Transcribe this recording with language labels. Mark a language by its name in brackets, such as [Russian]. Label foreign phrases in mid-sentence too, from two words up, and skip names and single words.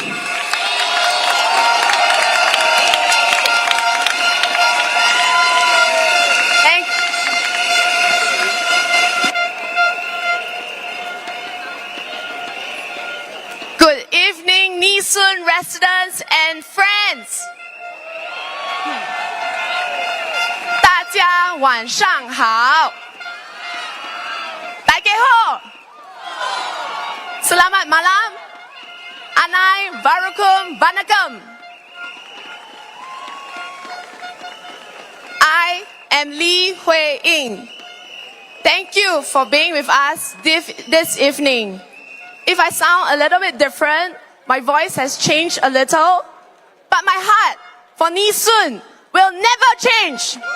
[English] Good evening, Yishun residents and friends. [Chinese] 大家晚上好。大家好。 [Malay] Selamat malam. [Tamil] அனைவருக்கும் வணக்கம். [English] I am Li Huiying. Thank you for being with us this evening. If I sound a little bit different, my voice has changed a little, but my heart for Yishun will never change.